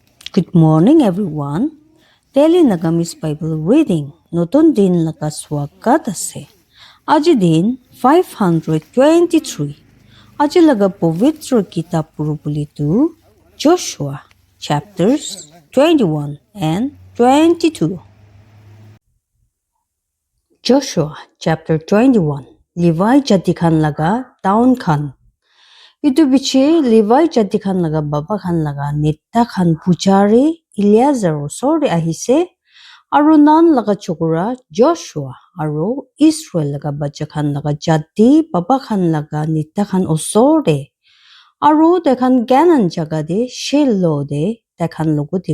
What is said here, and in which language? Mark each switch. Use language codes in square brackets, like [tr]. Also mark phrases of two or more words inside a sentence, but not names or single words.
[en] Good morning, everyone. Daily Nagamis Bible Reading. [nag] Notun din nakaswagat ase. Aji din 523. Aji laga povitra kitab purupulitu Joshua [en] chapters 21 and 22. Joshua chapter 21. [nag] Levi jati khan laga town khan. Itu biche Levi jati khan laga baba khan laga netta khan pujari Eliezer osor ahise aru nan laga chokora Joshua aru Israel laga bacha khan laga jati baba khan laga netta khan osor de aru tekhan Ganan jaga de Shiloh de tekhan logo de